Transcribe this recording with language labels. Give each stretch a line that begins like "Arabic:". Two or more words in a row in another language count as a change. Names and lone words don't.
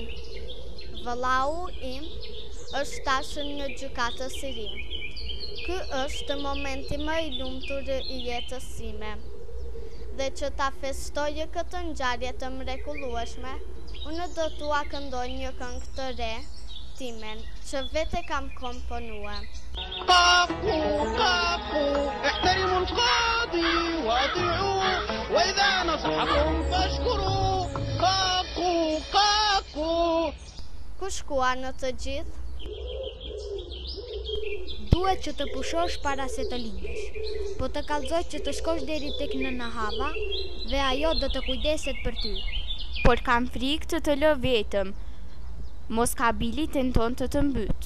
Albanian: Vëllau im është tashën një gjykatës i ri. Ky është momenti më i lumtur i jetës sime. Dhe që ta festoje këtë ngjarje të mrekullueshme, unë do t'ua këndoj një këngë të re, timen, që vete kam komponuar.
Arabic: قاقوا احترموا القاضي واطيعوه واذا نصحكم فاشكروا قاقوا.
Albanian: Ku shkua në të gjithë? Duhet që të pushosh para se të lindesh, po të kallëzoj që të shkosh deri tek nëna Hava dhe ajo do të kujdeset për ty. Por kam frikë të të lë vetëm, mos Kabili tenton të të mbyt.